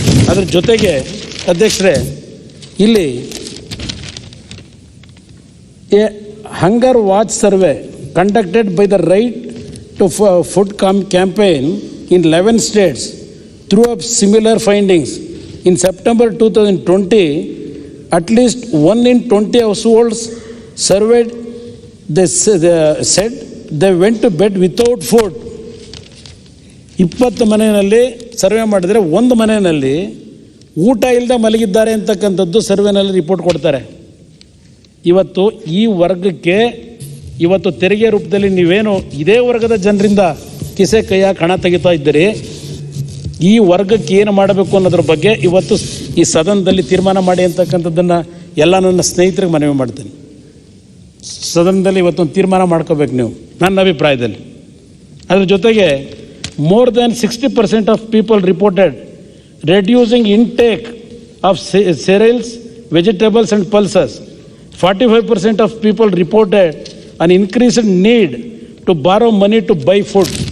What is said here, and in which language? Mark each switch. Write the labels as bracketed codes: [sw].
[kn] ಅದ್ರ ಜೊತೆಗೆ ಅಧ್ಯಕ್ಷರೇ, ಇಲ್ಲಿ [en] A hunger watch survey conducted by the right to food campaign in 11 states threw up similar findings. In September 2020, at least 1 in 20 households surveyed, they said they went to bed without food. [kn] 20 ಮನೆಯಲ್ಲಿ survey ಮಾಡಿದರೆ 1 ಮನೆಯಲ್ಲಿ ಊಟ ಇಲ್ಲದೆ ಮಲಗಿದ್ದಾರೆ ಅಂತಕ್ಕಂಥದ್ದು ಸರ್ವೆನಲ್ಲಿ report ಕೊಡ್ತಾರೆ. ಇವತ್ತು ಈ ವರ್ಗಕ್ಕೆ ಇವತ್ತು ತೆರಿಗೆ ರೂಪದಲ್ಲಿ ನೀವೇನು ಇದೇ ವರ್ಗದ ಜನರಿಂದ ಕಿಸೆ ಕೈಯಾಗ ಹಣ ತೆಗಿತಾ ಇದ್ದೀರಿ, ಈ ವರ್ಗಕ್ಕೆ ಏನು ಮಾಡಬೇಕು ಅನ್ನೋದ್ರ ಬಗ್ಗೆ ಇವತ್ತು ಈ ಸದನದಲ್ಲಿ ತೀರ್ಮಾನ ಮಾಡಿ ಅಂತಕ್ಕಂಥದ್ದನ್ನು ಎಲ್ಲ ನನ್ನ ಸ್ನೇಹಿತರಿಗೆ ಮನವಿ ಮಾಡ್ತೀನಿ. ಸದನದಲ್ಲಿ ಇವತ್ತೊಂದು ತೀರ್ಮಾನ ಮಾಡ್ಕೋಬೇಕು ನೀವು, ನನ್ನ ಅಭಿಪ್ರಾಯದಲ್ಲಿ. ಅದ್ರ ಜೊತೆಗೆ [en] more than 60% of people reported reducing intake of cereals, vegetables and pulses. 45% of people reported an increased need to borrow money to buy food.